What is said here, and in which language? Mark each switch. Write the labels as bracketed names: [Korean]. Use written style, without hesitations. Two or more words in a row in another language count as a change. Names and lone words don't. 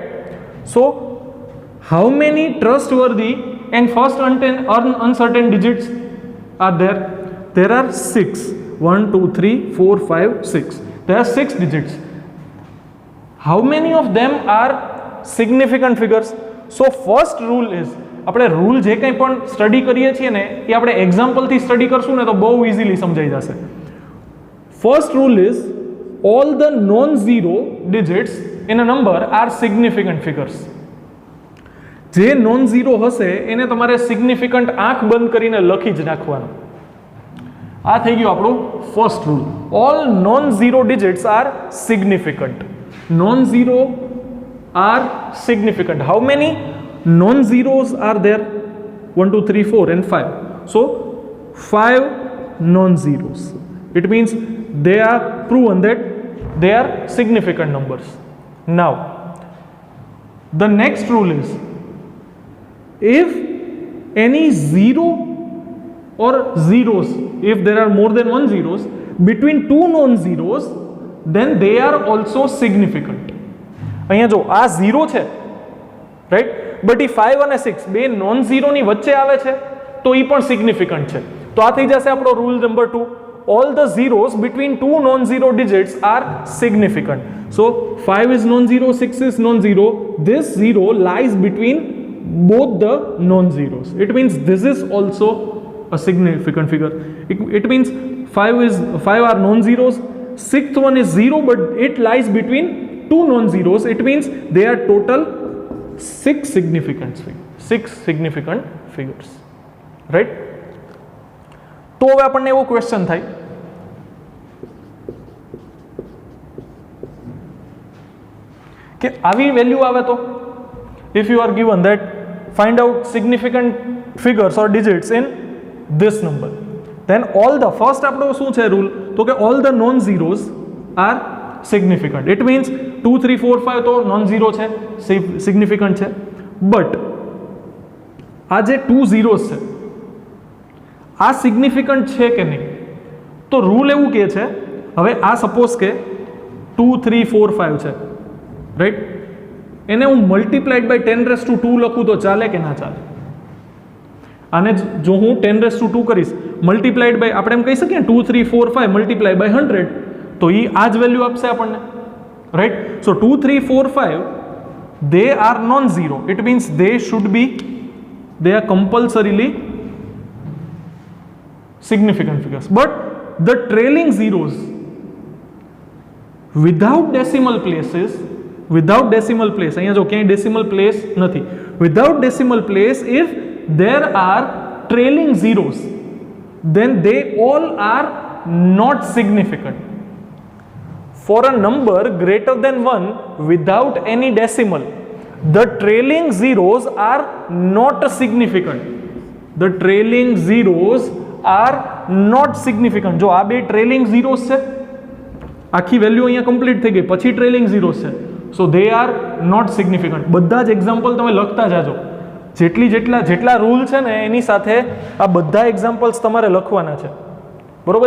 [English] So how many trustworthy and first uncertain digits are there? There are 6. 1 2 3 4 5 6. There are 6 digits. How many of them are significant figures? So first rule is, [Gujarati] આપણે રૂલ જે કંઈ પણ સ્ટડી કરીએ છીએ ને એ આપણે એક્ઝામ્પલથી સ્ટડી કરશું ને તો બહુ ઇઝીલી સમજાઈ જશે. [English] first rule is all the non-zero digits in a number are significant figures. [Gujarati] જે non-zero હશે એને તમારે significant આંખ બંધ કરીને લખી જ નાખવાનું. આ થઈ ગયું આપણું [English] first rule. all non-zero digits are significant. Non-zero are significant. How many non-zeros are there? 1 2 3 4 and 5. So 5 non-zeros. It means they are proven that they are significant numbers. Now the next rule is, if any zero or zeros, if there are more than one zeros between two non-zeros, then they are also significant. [Gujarati] અહીંયા જો આ 0 છે, [English] right, but [Gujarati] એ 5 અને 6 બે નોન ઝીરોની વચ્ચે આવે છે તો એ પણ સિગ્નિફિકન્ટ છે. તો આ થઈ જશે આપણો [English] rule number [Gujarati] 2. [English] all the zeros between two non-zero digits are significant. So 5 is non-zero, 6 is non-zero. This 0 lies between both the non-zeros. It means this is also a significant figure. It means 5 are non-zeros, 6th one is 0, but it lies between two non-zeros. It means they are total 6 significant figures. Right? [Gujarati] તો હવે આપણને એવો ક્વેશ્ચન થાય કે આવી વેલ્યુ આવે તો, [English] if you are given that find out significant figures or digits in this number, then all the first [Gujarati] આપણો શું છે રૂલ, તો કે [English] all the non zeros are significant. It means [Gujarati] 2 3 4 5 તો [English] non zero [Gujarati] છે, significant છે, but આ જે 2 zeros છે આ સિગ્નિફિકન્ટ છે કે નહીં? તો રૂલ એવું કહે છે, હવે આ સપોઝ કે 2 3 4 5 છે, રાઈટ, એને હું [English] multiplied by [Gujarati] 10⁻² લખું તો ચાલે કે ના ચાલે? આને જો હું 10⁻² કરીશ [English] multiplied by, [Gujarati] આપણે એમ કહી શકીએ 2 3 4 5 [English] multiply by [Gujarati] 100, તો એ આ જ વેલ્યુ આપશે આપણને, રાઈટ. [English] સો 2 3 4 5 they are non-zero. It means they are compulsorily significant figures. But the trailing zeros without decimal place, [Gujarati] અહીંયા જો ક્યાંય [English] decimal place નથી, without decimal place, if there are trailing zeros, then they all are not significant. For a number greater than 1 without any decimal, the trailing zeros are not significant. The trailing zeros are not significant. [Gujarati] જો આ બે [English] trailing zeros [Gujarati] છે, આખી વેલ્યુ અહીંયા કમ્પ્લીટ થઈ ગઈ, પછી [English] trailing zeros [Gujarati] છે, [English] so they are not significant. [Gujarati] બધા જ એક્ઝામ્પલ તમે લખતા જાજો, જેટલા રૂલ છે ને એની સાથે આ બધા એક્ઝામ્પલ્સ તમારે લખવાના છે, બરોબર?